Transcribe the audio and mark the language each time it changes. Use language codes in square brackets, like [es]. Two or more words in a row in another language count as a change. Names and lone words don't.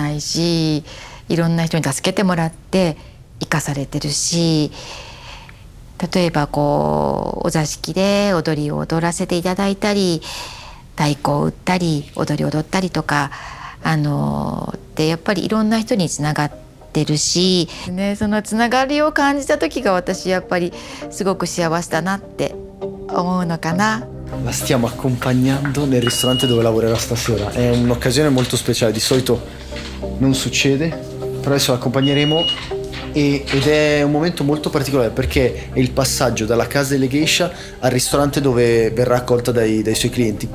[ja] ないし、いろんな人に助けてもらって生かされてるし、例えばこうお座敷で踊りを踊らせていただいたり、太鼓を打ったり踊りを踊ったりとかでやっぱりいろんな人につながってるし、ね、そのつながりを感じた時が私やっぱりすごく幸せだなって思うのかな。 [it] La stiamo accompagnando nel ristorante dove lavorerà stasera. È un'occasione molto speciale, di solito non succede, però adesso la accompagneremo ed è un momento molto particolare perché è il passaggio dalla casa delle geisha al ristorante dove verrà accolta dai suoi clienti.